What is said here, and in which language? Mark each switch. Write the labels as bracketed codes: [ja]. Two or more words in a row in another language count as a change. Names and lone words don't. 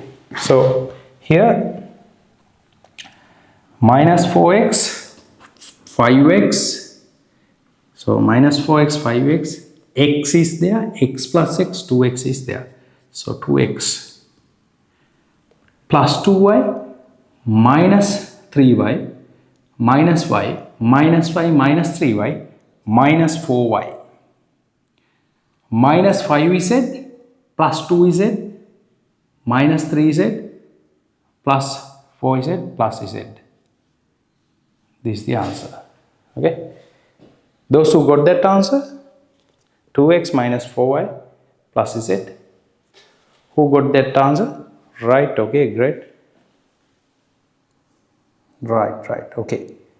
[en] So here minus 4x, 5x. So minus 4x, 5x, x is there, x plus x, 2x is there. So 2x plus 2y minus 3y minus y minus y minus 3y minus 4y minus 5z plus 2z minus 3z plus 4z plus z. This is the answer. Okay. Those who got that answer, 2x minus 4y plus z. Who got that answer? Right. Okay, great. Right. Okay.